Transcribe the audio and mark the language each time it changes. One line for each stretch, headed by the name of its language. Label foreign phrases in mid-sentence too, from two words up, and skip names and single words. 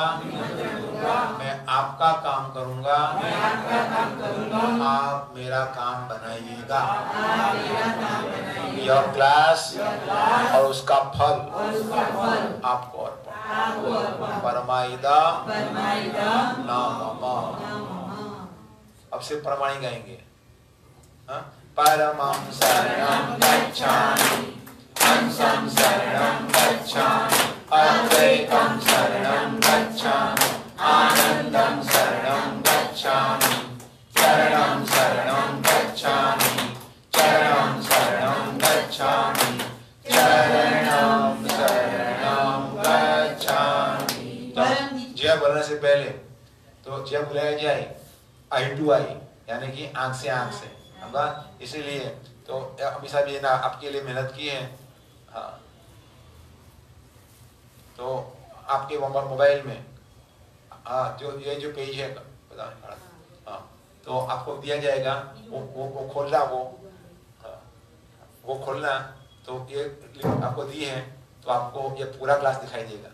Hindi: मैं आपका काम करूंगा, आप मेरा काम बनाइएगा. यह क्लास और उसका फल आपको अर्पण. आपको अर्पण
Sanskrit: परमाइदम परमाइदम न मम। नमः।
Hindi: अब से प्रमाणी गाएंगे। हाँ?
Sanskrit: परमं शरणं गच्छामि, हंसं शरणं गच्छामि, अद्वैतं शरणं गच्छामि, आनंदं शरणं गच्छामि, चरणं शरणं गच्छामि, चरणं शरणं गच्छामि, चरणं शरणं गच्छामि।
Hindi: तो जय बोलने से पहले तो जय बुलाया जाए
English: eye to eye,
Hindi: यानी कि आंख से आंख से, इसीलिए तो अभी साहब ये ना आपके लिए मेहनत की है। हाँ, तो आपके मोबाइल में हाँ जो ये जो पेज है पता है, हाँ तो आपको दिया जाएगा, वो खोलना, वो खोलना, तो ये लिंक आपको दी है, तो आपको ये पूरा क्लास दिखाई देगा।